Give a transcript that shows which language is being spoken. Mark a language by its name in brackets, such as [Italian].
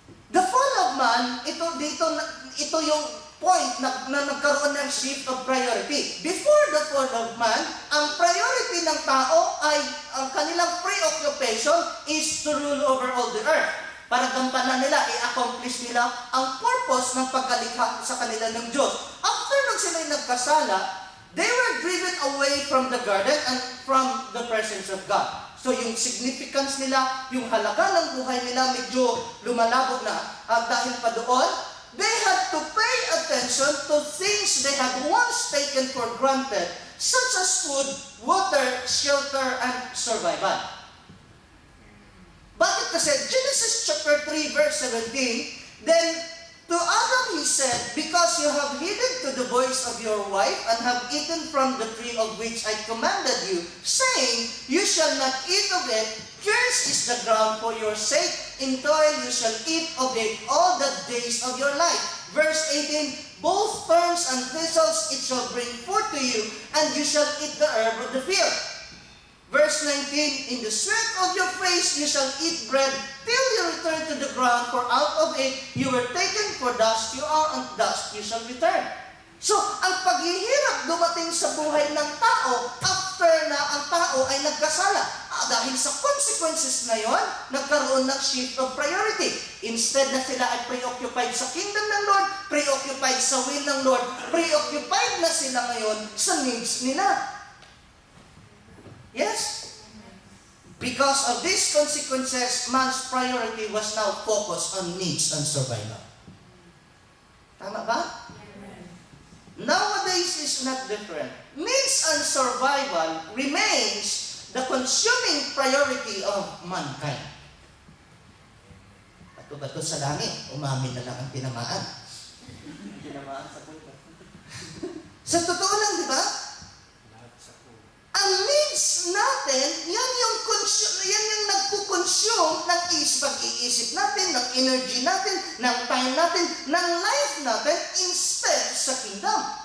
[English] The fall of man, [Filipino] ito yung point na nagkaroon ng shift of priority. [English] Before the fall of man, [Filipino] ang priority ng tao ay, ang kanilang [English] preoccupation is to rule over all the earth. [Filipino] Para gampanan nila, i-accomplish nila ang purpose ng pagkalikha sa kanila ng Diyos. [English] After [Filipino] nung sila'y nagkasala, [English] they were driven away from the garden and from the presence of God. [Filipino] So yung significance nila, yung halaga ng buhay nila medyo lumalabo na. At dahil pa doon, [English] they had to pay attention to things they had once taken for granted, such as food, water, shelter, and survival. [Filipino] Bakit kasi? [English] Genesis chapter 3 verse 17, then to Adam he said, because you have heeded to the voice of your wife and have eaten from the tree of which I commanded you, saying, you shall not eat of it, cursed is the ground for your sake, in toil you shall eat of it all the days of your life. Verse 18, both thorns and thistles it shall bring forth to you, and you shall eat the herb of the field. Verse 19, in the sweat of your face you shall eat bread till you return to the ground, for out of it you were taken, for dust you are, and dust you shall return. [Filipino] So, ang paghihirap dumating sa buhay ng tao after na ang tao ay nagkasala. Dahil sa consequences na yon, nagkaroon ng shift of priority. Instead na sila ay preoccupied sa kingdom ng Lord, preoccupied sa will ng Lord, preoccupied na sila ngayon sa needs nila. [English] Yes? Because of these consequences, man's priority was now focused on needs and survival. [Filipino] Tama ba? [English] Nowadays is not different. Needs and survival remains the consuming priority of mankind. [Filipino] Bato-bato sa langit, umamin na lang ang tinamaan. Tinamaan sa punta. Sa totoo lang, di ba? Ang needs natin, yan yung nagkukonsume ng pag-iisip natin, ng energy natin, ng time natin, ng life natin, instead sa kingdom.